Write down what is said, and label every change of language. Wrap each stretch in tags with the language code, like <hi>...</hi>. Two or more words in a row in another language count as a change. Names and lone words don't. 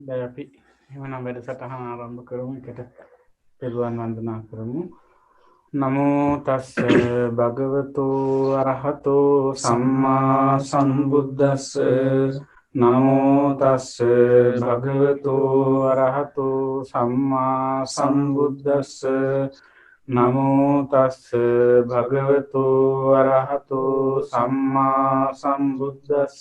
<si>දැන් අපි එහෙමනම් වැඩසටහන ආරම්භ කරමු. එකට පෙරවන් වන්දනා කරමු.</si> <pi>නමෝ තස්ස භගවතු අරහතෝ සම්මා සම්බුද්දස්ස. නමෝ තස්ස භගවතු අරහතෝ සම්මා සම්බුද්දස්ස. නමෝ තස්ස භගවතු අරහතෝ සම්මා සම්බුද්දස්ස.</pi>